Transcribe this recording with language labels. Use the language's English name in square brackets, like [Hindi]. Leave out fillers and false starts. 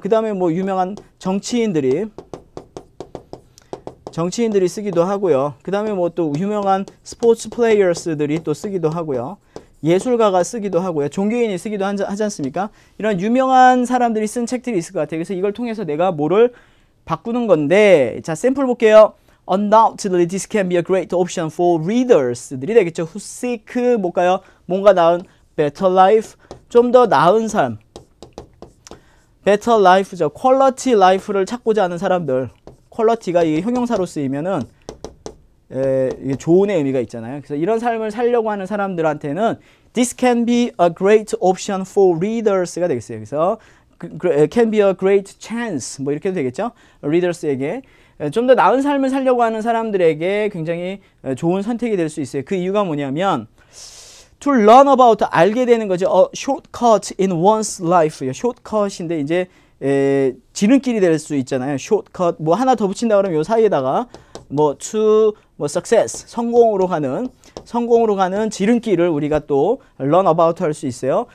[Korean] 그 다음에 뭐 유명한 정치인들이 쓰기도 하고요. 그 다음에 뭐 또 유명한 스포츠 플레이어스들이 또 쓰기도 하고요. 예술가가 쓰기도 하고요. 종교인이 쓰기도 하지 않습니까? 이런 유명한 사람들이 쓴 책들이 있을 것 같아요. 그래서 이걸 통해서 내가 뭐를 바꾸는 건데 자, 샘플 볼게요. [English] Undoubtedly this can be a great option for readers들이 되겠죠. Who seek 뭘까요? [Korean] 뭔가 나은 [English] better life, [Korean] 좀 더 나은 삶. better life죠. quality life를 찾고자 하는 사람들. 퀄러티가 이 형용사로 쓰이면은 이게 좋은의 의미가 있잖아요. 그래서 이런 삶을 살려고 하는 사람들한테는 [English] this can be a great option for readers가 되겠어요. 그래서 can be a great chance [Korean] 뭐 이렇게도 되겠죠. readers에게 좀 더 나은 삶을 살려고 하는 사람들에게 굉장히 좋은 선택이 될 수 있어요. 그 이유가 뭐냐면 [English] to learn about [Korean] 알게 되는 거죠. [English] A shortcut in one's life. [Korean] shortcut인데 이제 지름길이 될 수 있잖아요. shortcut 뭐 하나 더 붙인다 그러면 요 사이에다가 뭐 to 뭐 success 성공으로 가는 지름길을 우리가 또 [English] learn about [Korean] 할 수 있어요.